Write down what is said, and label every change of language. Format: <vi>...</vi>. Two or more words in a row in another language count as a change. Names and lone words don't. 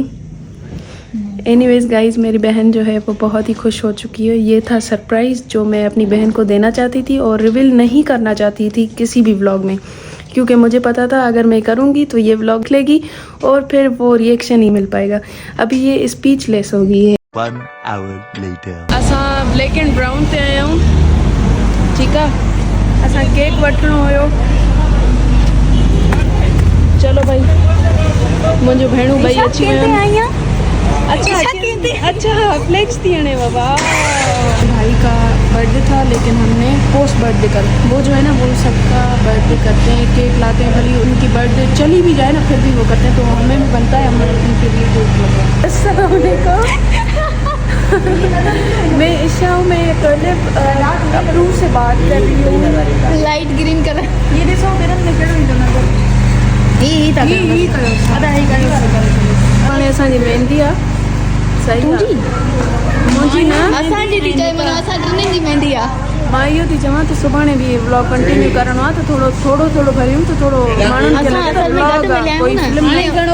<en>anyways guys,</en> <hi>मेरी बहन जो है वो बहुत ही खुश हो चुकी है। ये था सरप्राइज़ जो मैं अपनी बहन को देना चाहती थी और रिवील नहीं करना चाहती थी किसी भी व्लॉग में, क्योंकि मुझे पता था अगर मैं करूँगी तो ये व्लॉग लेगी और फिर वो रिएक्शन ही मिल पाएगा। अभी ये स्पीचलेस हो गई है।</hi> <en>1 hour later.</en> <sd>असां ब्लैक एंड ब्राउन ते आया हूँ,</sd> <hi>ठीक है?</hi> <sd>असां केक वठणो हुयो। चलो भाई, मुंहिंजो भेणूं ॿई अची वियूं। अच्छा फ्लेक्स थी हणे बाबा।</sd> <hi>भाई का बर्थडे था, लेकिन हमने</hi> <en>post birthday</en> <hi>कर, वो जो है ना वो सबका बर्थडे करते हैं, केक लाते हैं, भले उनकी बर्थडे चली भी जाए ना फिर भी वो करते हैं, तो हमें भी बनता है हमारे उनके लिए केक लगाए।</hi> <ar>السلام عليكم.</ar> <hi>मैं ईशा हूँ, मैं कलिप अप्रूव से बात कर रही हूँ।</hi> <en>light green colour</en> <sd>ये ॾिसो बेरन में कहिड़ो ईंदो नज़र? ही था ही कयो अदा ही कयो। हाणे असांजी मेहंदी आहे, सही आहे मुंहिंजी न असांजी थी चए, माना असां टिनिनि जी मेहंदी आहे। मां इहो थी चवां त सुभाणे बि</sd> <en>vlog continue</en> <sd>करिणो आहे, त थोरो भरियूं त थोरो माण्हुनि खे लॻे त व्लॉग आहे, कोई फिल्म।</sd>